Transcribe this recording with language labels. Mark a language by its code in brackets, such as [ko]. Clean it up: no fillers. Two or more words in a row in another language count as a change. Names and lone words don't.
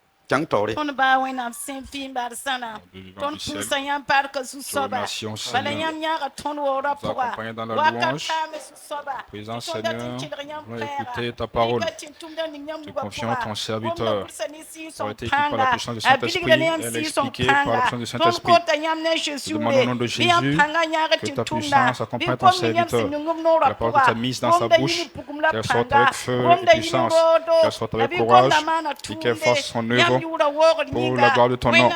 [mos] Tiang Tori. Ton ba wẽnnaam sẽn vɩɩm bad sãna tõnd pʋʋsa yãmb barka zu-soaba bala yãmb yãaga tõnd woorã pʋga wakat taame zu-soaba [fr] Présent Seigneur, nous écouter ta parole. Tu confies en ton serviteur. Ça a été écrit par la puissance du Saint-Esprit et expliqué par la puissance du Saint-Esprit. Nous demandons au nom de Jésus que ta puissance accompagne ton serviteur. Que la parole que tu as mise dans sa bouche, qu'elle sorte avec feu et puissance, qu'elle sorte avec courage et qu'elle fasse son œuvre pour la gloire de ton nom.